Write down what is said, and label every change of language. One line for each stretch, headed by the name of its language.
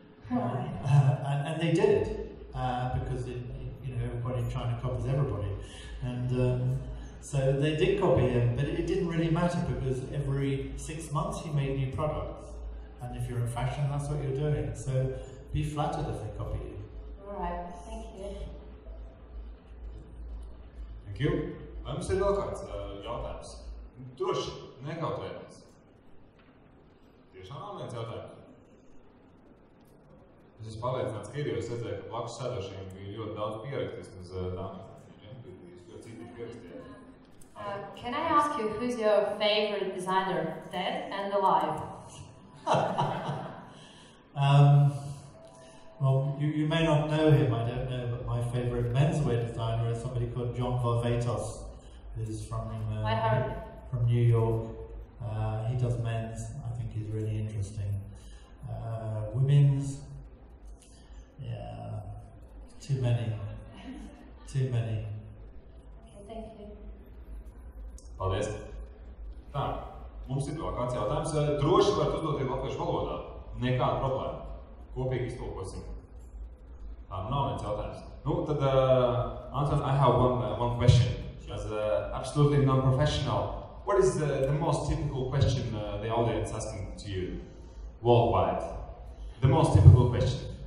English: And they did, because everybody in China copies everybody. And so they did copy him, but it didn't really matter because every 6 months he made new products. And if you're in fashion, that's what you're doing. So be flattered if they copy you. Alright, thank you. Thank you.
Latvian: Vai mums ir vēl kāds jautājums? Droši, nekautrēties. Tiešām nav viens jautājums. Es esmu pārliecināts, ka ir, jo es redzēju, ka blakus sēdošiem bija ļoti daudz pierakstīts uz dāmas. Jūs citi pierakstījāt.
English: Can I ask you who's your favorite designer, dead and alive? Well, you may not know him, I don't know, but my favourite menswear designer is somebody called John Varvatos, who's from New York. He does men's, I think he's really interesting. Women's, yeah, too many. Okay, thank you.
Latvian: Paldies. Tā, mums ir vēl kāds jautājums. Droši varat uzdot latviešu valodā. Nekāda problēma. Kopīgi iztulkosim. Tā, nav viens jautājums. Nu, tad,
English: Anton, I have one question. As absolutely non-professional, what is the most typical question the audience asking to you worldwide? The most typical question.